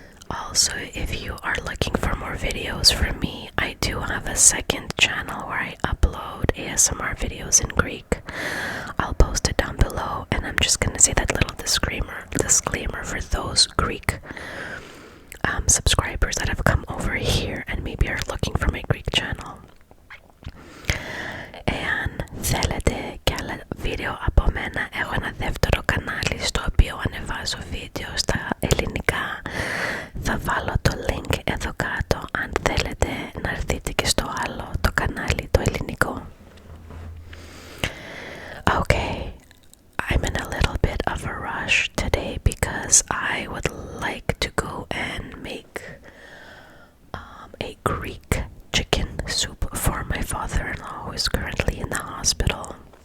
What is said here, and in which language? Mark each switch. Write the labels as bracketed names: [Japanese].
[English] Also, if you are looking for more videos from me, I do have a second channel where I upload ASMR videos in Greek. I'll post it down below, and I'm just gonna say that little disclaimer for those Greek subscribers that have come over here and maybe are looking for my Greek channel. [Greek] Εάν θέλετε κι άλλα βίντεο από μένα, έχω ένα δεύτερο κανάλι στο οποίο ανεβάζω βίντεο στα ελληνικά. Θα βάλω το link εδώ κάτω αν θέλετε να έρθετε και στο άλλο το κανάλι το ελληνικό. [English] Okay, I'm in a little bit of a rush today because I would like to go and make a Greek chicken soup for my father-in-law who is currently in the hospital.